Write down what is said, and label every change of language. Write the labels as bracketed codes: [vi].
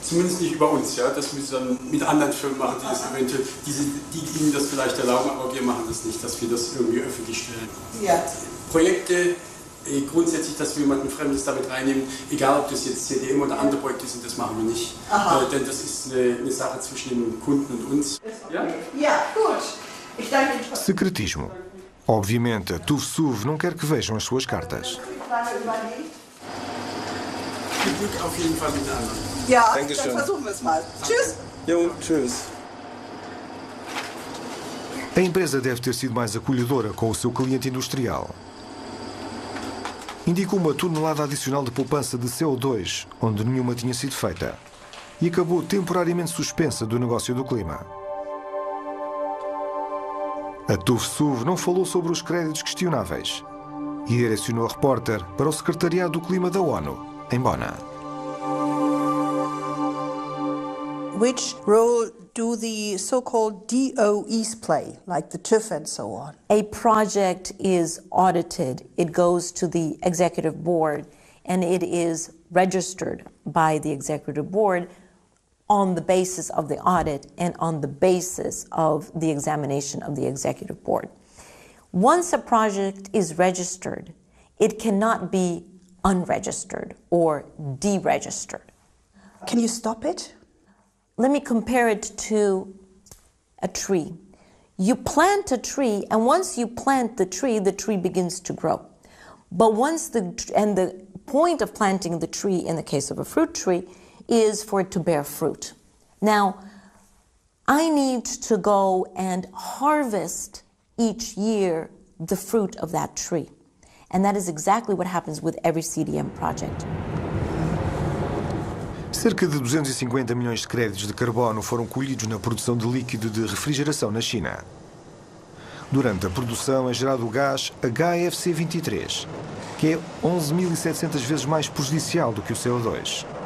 [de] Zumindest nicht über uns, ja. Das müssen wir dann mit anderen Firmen machen, die das eventuell, die ihnen das vielleicht erlauben, aber wir machen das nicht, dass wir das irgendwie öffentlich stellen. Ja. Projekte, grundsätzlich, dass wir jemanden Fremdes damit reinnehmen, egal ob das jetzt CDM oder andere Projekte sind, das machen wir nicht. Denn das ist eine Sache zwischen dem Kunden und uns. Ja, ja, gut. Ich danke Ihnen. [pt] Secretismo. Obviamente, a TÜV-SÜD não quer que vejam as suas cartas. [de] Viel Glück auf jeden Fall mit den anderen. Ja, Dankeschön. dann versuchen wir es mal. Tschüss. Jo, tschüss. [pt] A empresa deve ter sido mais acolhedora com o seu cliente industrial. Indicou uma tonelada adicional de poupança de CO2, onde nenhuma tinha sido feita, e acabou temporariamente suspensa do negócio do clima. A TÜV-SÜD não falou sobre os créditos questionáveis e direcionou a repórter para o Secretariado do Clima da ONU, em Bonn. [en] Which role do the so-called DOEs play, like the TÜV and so on? A project is audited, it goes to the executive board, and it is registered by the executive board on the basis of the audit and on the basis of the examination of the executive board. Once a project is registered, it cannot be unregistered or deregistered. Can you stop it? Let me compare it to a tree. You plant a tree, and once you plant the tree begins to grow. But the point of planting the tree in the case of a fruit tree is for it to bear fruit. Now, I need to go and harvest each year the fruit of that tree. And that is exactly what happens with every CDM project. [pt] Cerca de 250 milhões de créditos de carbono foram colhidos na produção de líquido de refrigeração na China. Durante a produção é gerado o gás HFC-23, que é 11.700 vezes mais prejudicial do que o CO2.